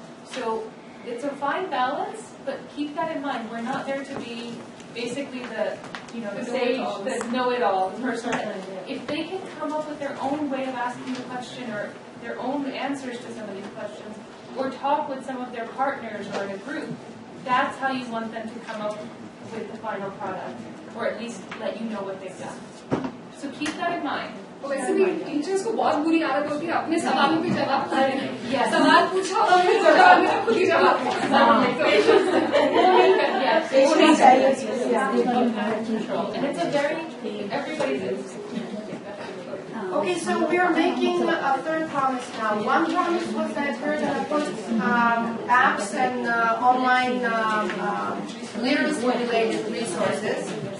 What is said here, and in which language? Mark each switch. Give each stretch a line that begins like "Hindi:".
English: So it's a fine balance, but keep that in mind. We're not there to be basically the sage, the know-it-all, the person that, if they can come up with their own way of asking the question or their own answers to some of these questions, or talk with some of their partners or in a group, that's how you want them to come up with the final product, or at least let you know what they've done. So keep that in mind.
Hindi: वैसे भी teachers को बहुत बुरी आदत होती है अपने सवालों पे जवाब सवाल पूछा और फिर जवाब में खुद ही जवाब
English: and it's a very everybody's. Okay, so we are making a third promise now. One promise was that we're going to put apps and online literacy-related resources.